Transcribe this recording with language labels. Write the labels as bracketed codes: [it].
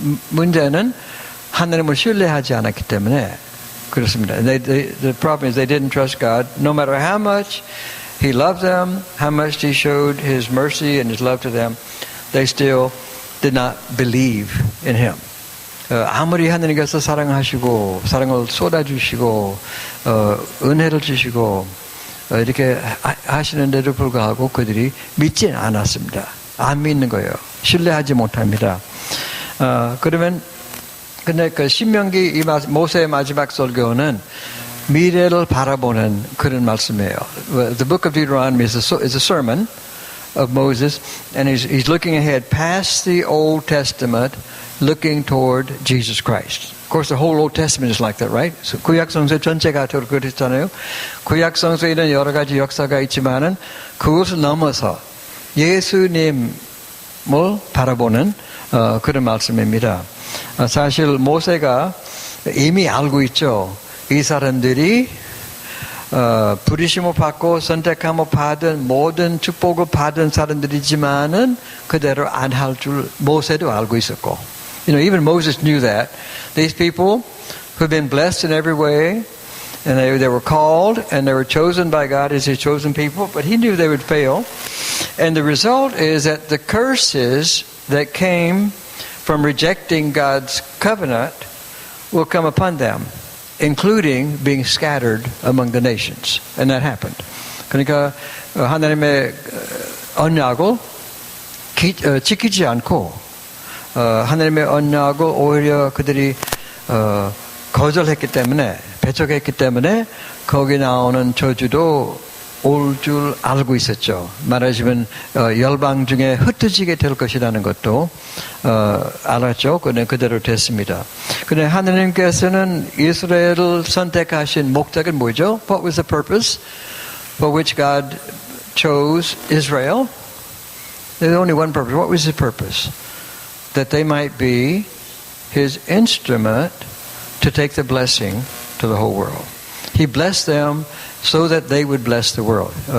[ko] 문제는 하나님을 신뢰하지 않았기 때문에 그렇습니다. [en] The problem is they didn't trust God. No matter how much He loved them, how much He showed His mercy and His love to them, they still did not believe in Him. [ko] 아무리 하나님께서 사랑하시고 사랑을 쏟아주시고 은혜를 주시고 이렇게 하시는데도 불구하고 그들이 믿지는 않았습니다. 안 믿는 거예요. 신뢰하지 못합니다. 그러면 근데 그 신명기 모세의 마지막 설교는 미래를 바라보는 그런 말씀이에요. [en] The book of Deuteronomy is a sermon of Moses, and he's looking ahead past the Old Testament, looking toward Jesus Christ. Of course, the whole Old Testament is like that, right? [ko] So, 구약 성서 전체가 그렇잖아요. 구약 성서에는 여러 가지 역사가 있지만은 그것을 넘어서 예수님을 바라보는 그런 말씀입니다. 사실 모세가 이미 알고 있죠. 이 사람들이 부르심을 받고 선택함을 받은 모든 축복을 받은 사람들이지만은 그대로 안 할 줄 모세도 알고 있었고, [en] even Moses knew that these people who've been blessed in every way, and they were called and they were chosen by God as His chosen people, but he knew they would fail, and the result is that the curses that came from rejecting God's covenant will come upon them, including being scattered among the nations. And that happened. [ko] 그러니까 하나님의 언약을 지키지 않고 하나님의 언약을 오히려 그들이 거절했기 때문에 배척했기 때문에 거기 나오는 저주도 올 줄 알고 있었죠. 말하자면 열방 중에 흩어지게 될 것이라는 것도 알았죠. 그는 그대로 됐습니다. 그런데 하나님께서는 이스라엘을 선택하신 목적은 뭐죠? [en] What was the purpose for which God chose Israel? There's only one purpose. What was His purpose? That they might be His instrument to take the blessing to the whole world. He blessed them so that they would bless the world.